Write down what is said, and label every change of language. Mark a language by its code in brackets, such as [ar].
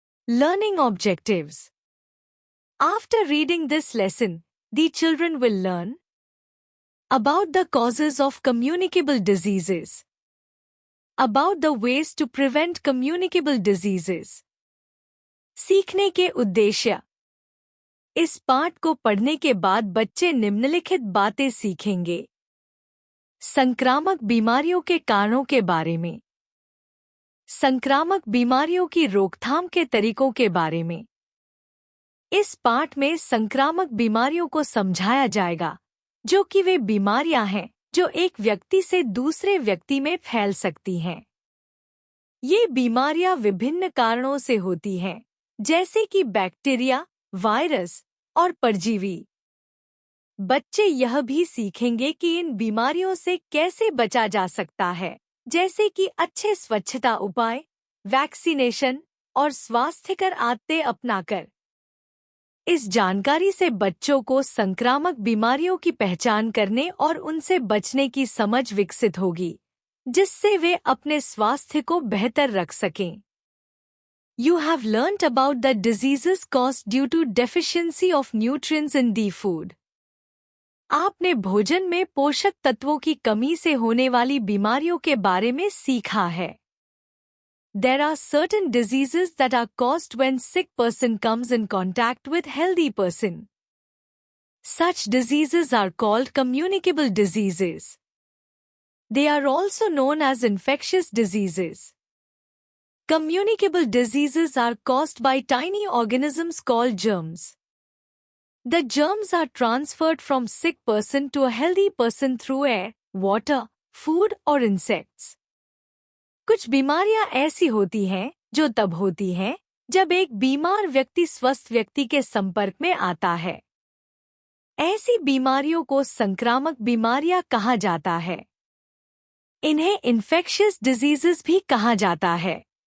[en] Learning Objectives. After reading this lesson, the children will learn about the causes of communicable diseases, about the ways to prevent communicable diseases. [hi] सीखने के उद्देश्य. इस पाठ को पढ़ने के बाद बच्चे निम्नलिखित बातें सीखेंगे. संक्रामक बीमारियों के कारणों के बारे में, संक्रामक बीमारियों की रोकथाम के तरीकों के बारे में. इस पाठ में संक्रामक बीमारियों को समझाया जाएगा, जो कि वे बीमारियां हैं जो एक व्यक्ति से दूसरे व्यक्ति में फैल सकती हैं. ये बीमारियां विभिन्न कारणों से होती हैं, जैसे कि बैक्टीरिया, वायरस और परजीवी. बच्चे यह भी सीखेंगे कि इन बीमारियों से कैसे बचा जा सकता है, जैसे कि अच्छे स्वच्छता उपाय, वैक्सीनेशन और स्वास्थ्यकर आदतें अपनाकर. इस जानकारी से बच्चों को संक्रामक बीमारियों की पहचान करने और उनसे बचने की समझ विकसित होगी, जिससे वे अपने स्वास्थ्य को बेहतर रख सकें. [en] You have learnt about the diseases caused due to deficiency of nutrients in the food. [hi] आपने भोजन में पोषक तत्वों की कमी से होने वाली बीमारियों के बारे में सीखा है. [en] There are certain diseases that are caused when sick person comes in contact with healthy person. Such diseases are called communicable diseases. They are also known as infectious diseases. Communicable diseases are caused by tiny organisms called germs. The germs are transferred from sick person to a healthy person through air, water, food or insects. [hi] कुछ बीमारियां ऐसी होती हैं जो तब होती हैं जब एक बीमार व्यक्ति स्वस्थ व्यक्ति के संपर्क में आता है. ऐसी बीमारियों को संक्रामक बीमारियां कहा जाता है. इन्हें इन्फेक्शियस डिजीजेस भी कहा जाता है.